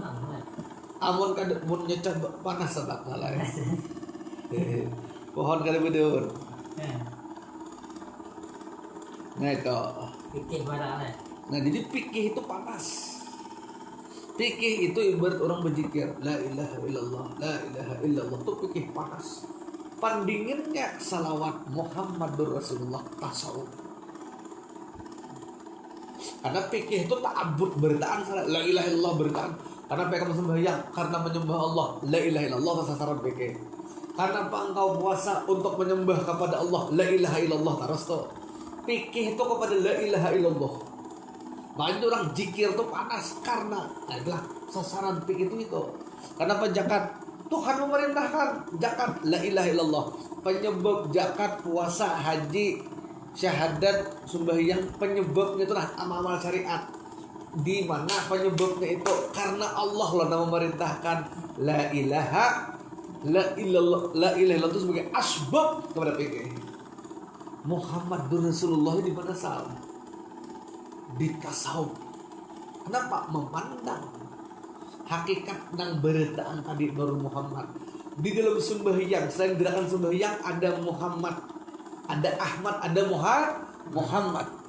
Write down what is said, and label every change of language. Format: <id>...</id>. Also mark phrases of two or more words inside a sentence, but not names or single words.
<bjn>Amun kada mun nyecah panas tak salah ya. Pohon kada daun. Nah itu.</bjn> <id>Fikih barang. Nah jadi fikih itu panas. Fikih itu ibarat orang berzikir,</id> <ar>لا إله إلا الله، لا إله إلا الله,</ar> <id>itu fikih panas. Pandinginnya salawat</id> <ar>محمد رسول الله</ar> <id>tasawuf. Karena fikih itu ta'abbud bertaan,</id> <ar>لا إله إلا الله</ar> <id>bertaan. Karena mereka sembahyang karena menyembah Allah,</id> <ar>لا إله إلا الله</ar> <id>sasaran fikih. Karena engkau puasa untuk menyembah kepada Allah,</id> <ar>لا إله إلا الله</ar> <id>terus tuh. Fikih itu kepada</id> <ar>لا إله إلا الله.</ar> <id>Makanya orang zikir itu panas karena adalah sasaran fikih itu. Karena penjakat Tuhan memerintahkan zakat,</id> <ar>لا إله إلا الله.</ar> <id>Penyebab zakat, puasa, haji, syahadat, sembahyang, penyebabnya itulah amal syariat. Di mana penyebabnya itu karena Allah lah memerintahkan</id> <ar>لا إله إلا الله</ar> <id>itu sebagai asbab kepada fikih.</id> <ar>محمد رسول الله</ar> <id>di mana salah? Di tasawuf. Kenapa? Memandang hakikat nang beritaan tadi Nur Muhammad. Di dalam sembahyang, selain gerakan sembahyang ada Muhammad, ada Ahmad, ada Muhammad.</id>